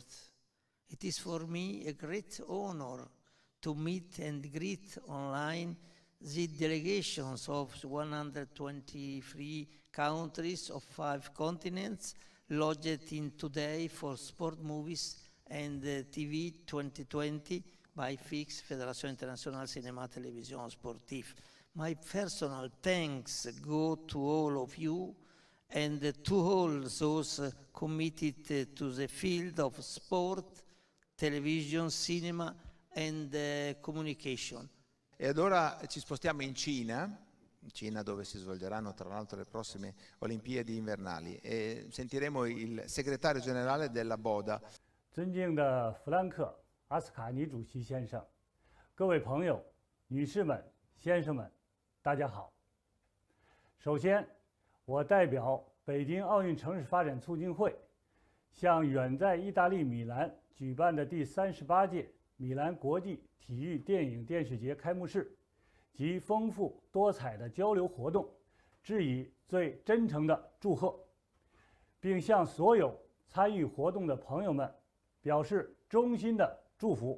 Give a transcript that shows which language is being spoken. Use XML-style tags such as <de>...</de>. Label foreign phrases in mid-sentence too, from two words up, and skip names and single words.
<en>It is for me a great honor to meet and greet online the delegations of 123 countries of 5 continents lodged in Today for Sport Movies and TV 2020 by FIX, Fédération Internationale Cinéma Télévision Sportive. My personal thanks go to all of you and to all those committed to the field of sport, television, cinema and communication.</en> <it>E ad ora ci spostiamo in Cina dove si svolgeranno tra l'altro le prossime Olimpiadi invernali, e sentiremo il segretario generale della BODA.</it> <zh>尊敬的弗兰克·阿斯卡尼主席先生，各位朋友、女士们、先生们，大家好。首先，我代表北京奥运城市发展促进会，向远在意大利米兰举办的第38届米兰国际体育电影电视节开幕式及丰富多彩的交流活动致以最真诚的祝贺，并向所有参与活动的朋友们表示衷心的祝福。</zh>